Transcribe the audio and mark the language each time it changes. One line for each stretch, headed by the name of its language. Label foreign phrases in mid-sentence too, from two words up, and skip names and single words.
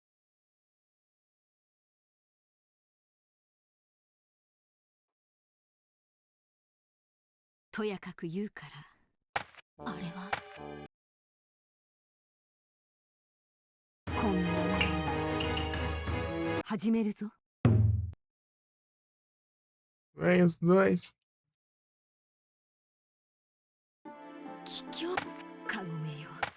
Japanese: とやかく言うからあれはこんなもの始めるぞ。
Portuguese: Vem os dois.
Japanese: 桔梗カゴメよ。